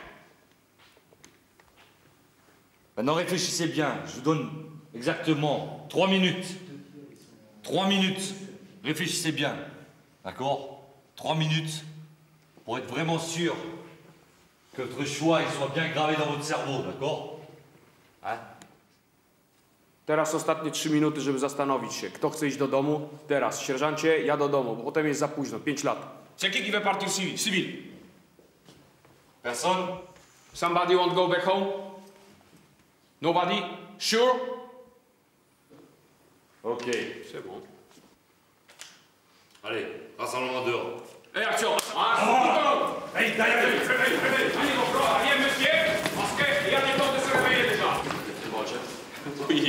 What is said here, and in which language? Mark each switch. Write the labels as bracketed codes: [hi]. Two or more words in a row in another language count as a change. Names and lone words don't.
[fr] Maintenant réfléchissez bien, je vous donne exactement 3 minutes. 3 minutes. Réfléchissez bien. D'accord? 3 minutes pour être vraiment sûr que votre choix il soit bien gravé dans votre cerveau, d'accord? Hein? [pl] Teraz ostatnie 3 minuty, żeby zastanowić się. Kto chce iść do domu? Teraz. Sierżancie, ja do domu, bo potem jest za późno. 5 lat. [fr] C'est qui veut partir civil? Personne? [en] Somebody want to go back home? Nobody? Sure? Ok. [fr] C'est bon. Allez, rassemblement dehors. Et action! Allez, mon frère, rien, monsieur, parce qu'il y a des temps de se réveiller déjà. C'est bon, chef. Oui.